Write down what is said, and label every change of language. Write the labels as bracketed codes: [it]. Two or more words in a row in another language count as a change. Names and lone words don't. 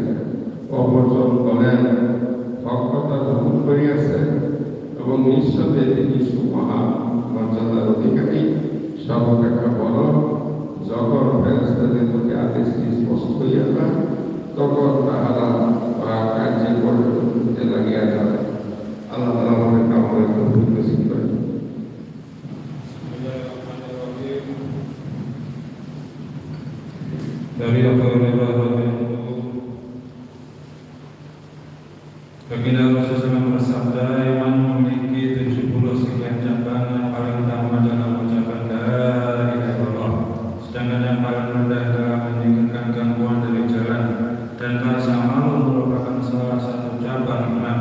[bn] অপরজন বলেন, হক কথা গ্রহণ করিয়াছেন এবং নিঃসন্দেহে তিনি সুমহান মর্যাদার অধিকারী, সর্বাপেক্ষা বড়। যখন ফেরেশতাদের প্রতি আদেশটি স্পষ্ট হইয়া যায়, তখন তাহারা কার্যে পরিণত করিতে লাগিয়া যায়। আল্লাহ তাআলা আমাদের কামনার তৌফিক নসিব করেন। [id] Dari Rasulullah Baginda Rasulullah bersabda, yang memiliki 70 sekian cabang, yang paling utama adalah ucapan [ar] لا إله إلا الله, [id] sedangkan yang paling rendah adalah meninggalkan gangguan dari jalan, dan rasa malu merupakan salah satu cabang iman.